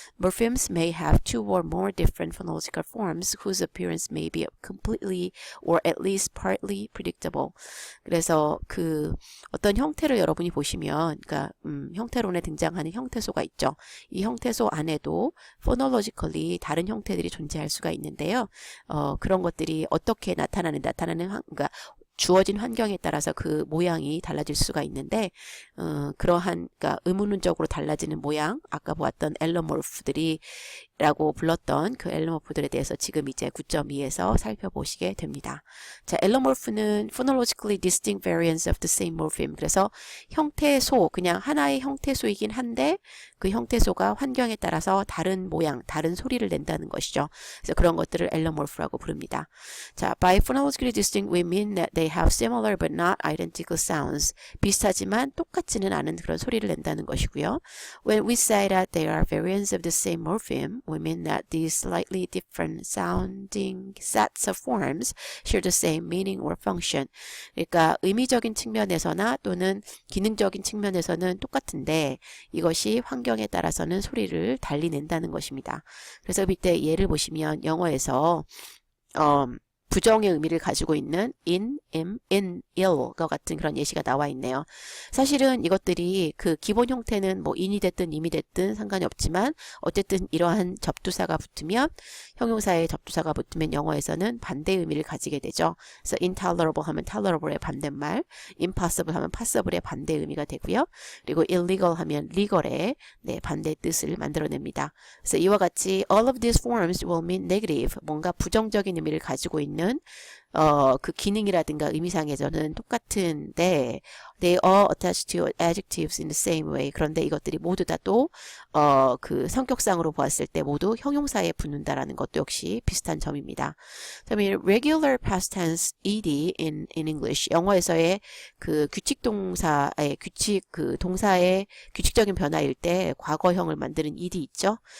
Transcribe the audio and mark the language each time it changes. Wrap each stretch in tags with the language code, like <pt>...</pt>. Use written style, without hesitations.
<en>Morphemes may have two or more different phonological forms whose appearance may be completely or at least partly predictable.</en> <ko>그래서 그 어떤 형태를 여러분이 보시면, 그러니까 형태론에 등장하는 형태소가 있죠. 이 형태소 안에도 phonologically 다른 형태들이 존재할 수가 있는데요. 그런 것들이 어떻게 나타나는 그러니까 주어진 환경에 따라서 그 모양이 달라질 수가 있는데 그러한 그러니까 의문론적으로 달라지는 모양, 아까 보았던 엘러모르프들이 라고 불렀던 그 엘러모르프들에 대해서 지금 이제 9.2에서 살펴보시게 됩니다. 자, 엘러모르프는</ko> <en>phonologically distinct variants of the same morpheme.</en> <ko>그래서 형태소, 그냥 하나의 형태소이긴 한데 그 형태소가 환경에 따라서 다른 모양, 다른 소리를 낸다는 것이죠. 그래서 그런 것들을 엘러모르프라고 부릅니다.</ko> <en>자, by phonologically distinct we mean that they have similar but not identical sounds.</en> <ko>비슷하지만 똑같지는 않은 그런 소리를 낸다는 것이고요.</ko> <en>When we say that they are variants of the same morpheme, we mean that these slightly different sounding sets of forms share the same meaning or function.</en> <ko>그러니까 의미적인 측면에서나 또는 기능적인 측면에서는 똑같은데 이것이 환경에 따라서는 소리를 달리 낸다는 것입니다. 그래서 이때 예를 보시면 영어에서 부정의 의미를 가지고 있는 in, ill과 같은 그런 예시가 나와 있네요. 사실은 이것들이 그 기본 형태는 뭐 in이 됐든 im이 됐든 상관이 없지만 어쨌든 이러한 접두사가 붙으면 형용사의 접두사가 붙으면 영어에서는 반대 의미를 가지게 되죠. 그래서 intolerable 하면 tolerable의 반대말, impossible 하면 possible의 반대 의미가 되고요. 그리고 illegal 하면 legal의 반대 뜻을 만들어냅니다. 그래서 이와 같이</ko> <en>all of these forms will mean negative,</en> <ko>뭔가 부정적인 의미를 가지고 있는 그 기능이라든가 의미상에서는 똑같은데</ko> <en>they all attach to adjectives in the same way.</en> <ko>그런데 이것들이 모두 다 또 그 성격상으로 보았을 때 모두 형용사에 붙는다라는 것도 역시 비슷한 점입니다. 그다음에</ko> <en>regular past tense ed in English,</en> <ko>영어에서의 그 규칙 동사의 그 동사의 규칙적인 변화일 때 과거형을 만드는 ed 있죠.</ko>